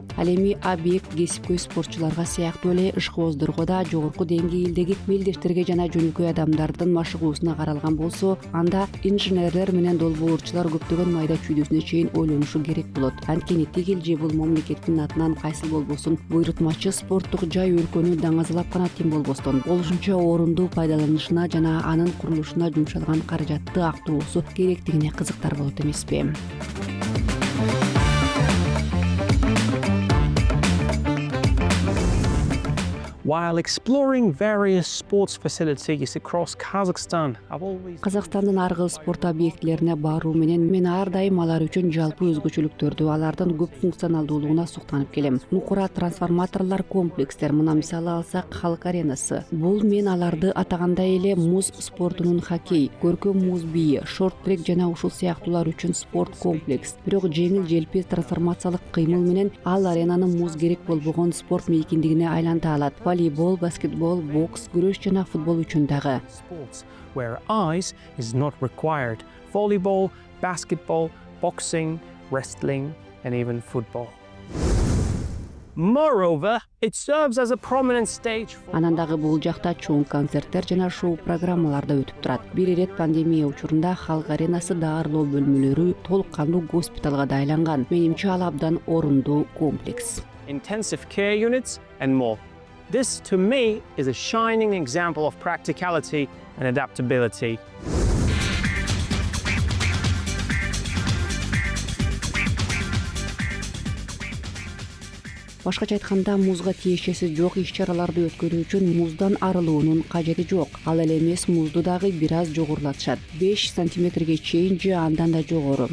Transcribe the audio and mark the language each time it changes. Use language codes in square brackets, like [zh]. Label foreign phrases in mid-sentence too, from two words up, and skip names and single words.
[ky] Ал эми объект кесипкөй спортчуларга сыяктуу эле ышкыбоздорго да жогорку деңгээлдеги мелдештерге жана жөнөкөй адамдардын машыгуусуна каралган болсо, анда инженерлер менен долбоорчулар көптөгөн майда чүйдөсүнө чейин ойлонушу керек болот. Анткени тигил же бул мамлекеттин атынан кайсыл болбосун буйрутмачы спорттук жай өлкөнү даңазалап гана тим болбостон, болушунча орундуу пайдаланышына жана анын курулушуна жумшалган каражатты актоосу керектигине кызыктар болот эмеспи? [en] While exploring various sports facilities across Kazakhstan, I've always [ky] Казакстандын ар кыл спорт объектилерине баруу менен мен ар дайым алар үчүн жалпы өзгөчөлүктөрдү, алардын көп функционалдуулугуна суктанып келем. Нукура трансформаторлор, комплекстер, мына мисалы алсак Халк аренасы. Бул мен аларды атагандай эле муз спортунун хоккей, көркөм муз бийи, шорт-трек жана ушул сыяктуулар үчүн спорт комплекс. Бирок жеңил желпи трансформациялык кыймыл менен ал аренаны муз керек болбогон спорт мейкиндигине айланта алат. Волейбол, баскетбол, бокс, күрөш жана футбол үчүн дагы. [en] sports where eyes is not required. Volleyball, basketball, boxing, wrestling, and even football. Moreover, it serves as a prominent stage for [ky] Анан дагы бул жакта чоң концерттер жана шоу программалар да өтүп турат. Бир ирет пандемия учурунда Халк аренасы даарылоо бөлмөлөрү толук кандуу госпиталга да айланган. Менимче ал абдан орундуу комплекс. [en] intensive care units, and more. This, to me, is a shining example of practicality and adaptability. [ky] Башкача айтканда, музга тиешеси жок иш-чараларды өткөрүү үчүн муздан арылуунун кажети жок. Ал эле эмес, музду дагы бир аз жогорулатышат. 5 сантиметрге чейин же андан да жогору.